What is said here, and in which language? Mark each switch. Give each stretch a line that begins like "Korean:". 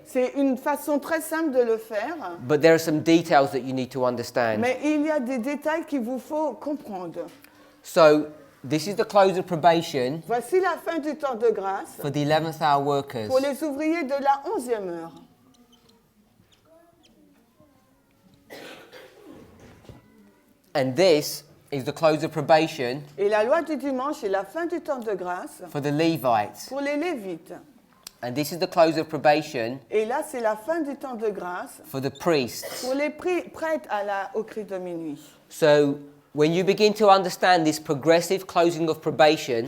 French: C'est une façon très simple de le faire,
English: but there are some details that you need to understand.
French: mais il y a des détails qu'il vous faut comprendre.
English: So this is the close of probation
French: Voici la fin du temps de grâce
English: for the 11th hour workers.
French: pour les ouvriers de la 11e heure.
English: And this is the close of probation
French: Et la loi du dimanche est la fin du temps de grâce
English: for the Levites.
French: pour les Lévites.
English: And this is the close of probation
French: Et là, c'est la fin du temps de grâce
English: for the priests.
French: pour les prêtres au cri de minuit.
English: So when you begin to understand this progressive closing of probation,